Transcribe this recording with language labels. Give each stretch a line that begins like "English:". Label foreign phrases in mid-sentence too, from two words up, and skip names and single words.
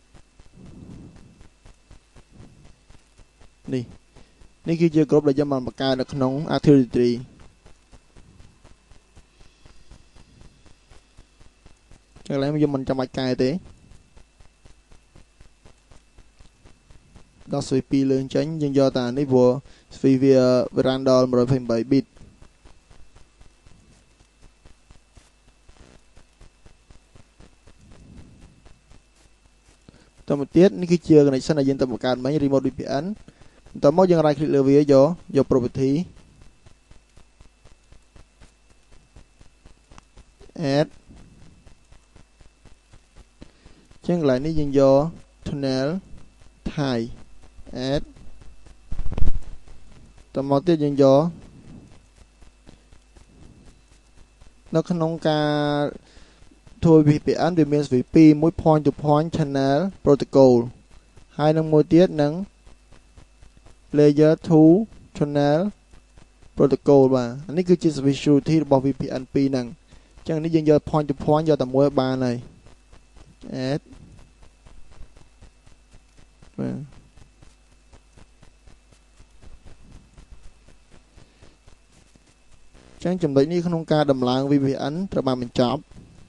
Khmer: នេះគឺជា group ដែលយើងបានបង្កើតនៅក្នុង Activity ចឹងកន្លែងយើងមិនចាំបាច់កែទេដល់ switch 2លើងចេញយើងយកតានេះព្រោះ switch វា veranda 128 bit តមកទៀតនេះគឺជា connection ដែលយើងទៅបង្កើតមិញ
English: remote VPN
Khmer: បន្តមកយើង
English: right click
Khmer: លើវាយក property add ចឹងកន្លែងនេះយើងយក
English: tunnel Thai
Khmer: add តមកទៀតយើងយក នៅក្នុងការធ្វើ VPN វាមាន VP មួយ
English: point to point channel protocol
Khmer: ហើយនឹងមួយទៀតនឹង
English: layer 2 channel protocol
Khmer: បាទអានេះគឺជា security របស់ VPN 2ហ្នឹងអញ្ចឹងនេះយើងយក
English: point to point
Khmer: យកតែមួយបានហើយ add បាទចឹងចំណុចនេះក្នុងការដំឡើង VPN ត្រូវបានបញ្ចប់